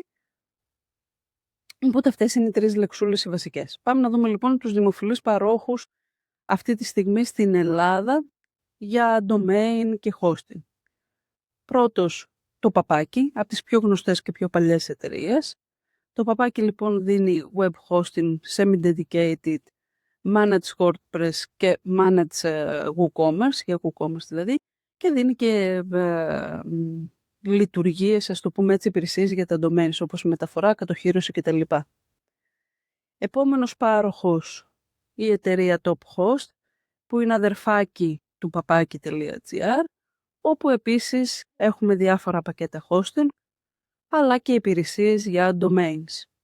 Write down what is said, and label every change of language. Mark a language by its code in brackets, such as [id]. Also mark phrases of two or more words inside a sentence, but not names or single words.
[el] Οπότε αυτές είναι οι 3 λεξούλες οι βασικές. Πάμε να δούμε λοιπόν τους δημοφιλείς παρόχους αυτή τη στιγμή στην Ελλάδα για domain και hosting. Πρώτος, το Παπάκι, από τις πιο γνωστές και πιο παλιές εταιρείες. Το Παπάκι λοιπόν δίνει [en] web hosting, semi-dedicated, manage WordPress [el] και [en] manage WooCommerce, [el] για WooCommerce δηλαδή, και δίνει και λειτουργίες, ας το πούμε έτσι, υπηρεσίες για τα domains, όπως μεταφορά, κατοχύρωση κτλ. Επόμενος πάροχος, η εταιρεία TopHost, που είναι αδερφάκι του papaki.gr, όπου επίσης έχουμε διάφορα πακέτα hosting, αλλά και υπηρεσίες για domains.